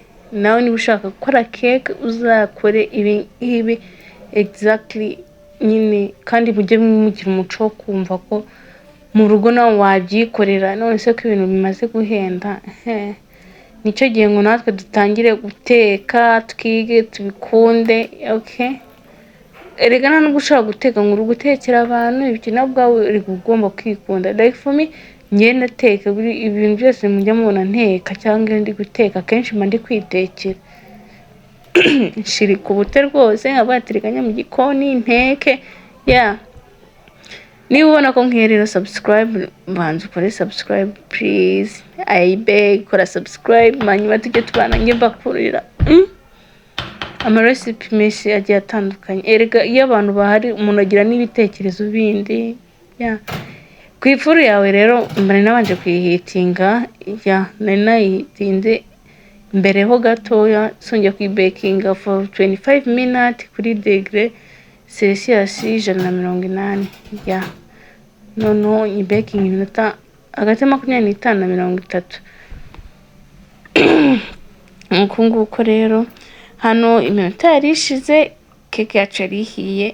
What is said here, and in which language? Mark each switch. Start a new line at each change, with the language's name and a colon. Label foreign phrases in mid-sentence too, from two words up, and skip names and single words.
Kinyarwanda: Nawe niba ushaka gukora keke uzakore ibi exactly nyine, kandi mujye mugira umuco wo kumva ko mu rugo nawe wabyikorera. None se ko ibintu bimaze guhenda, nicyo gihe ngo natwe dutangire guteka, twige, tubikunde. Erega nta nubwo ushobora guteka ngo uri gutekera abantu, ibyo nabwo uri ugomba kwikunda.
English: Like for me,
Kinyarwanda: njye ndateka ibintu byose mujya mubona nteka cyangwa ndi guteka kenshi mba ndi kwitekera. Nshirika ubute rwose abatiriganya mu gikoni nteke. Niba ubona ko nk'erera subscribe, banza ukore
English: subscribe please, I beg,
Kinyarwanda: kora subscribe hanyuma tujye tubana njye mbakurira amarecipe menshi agiye atandukanye. Erega iyo abantu bahari umuntu agira n'ibitekerezo bindi. Ku ifuru yawe rero mbere nabanje kuyihitinga, nari nayihitinze mbere ho gatoya, songera kuyibekinga
English: for 25 minutes
Kinyarwanda: kuri
English: degree Celsius
Kinyarwanda: 180. Noneho nyibekinga iminota hagati 25 na 30. Nguko rero hano iminota yari ishize, keke yacu yari ihiye.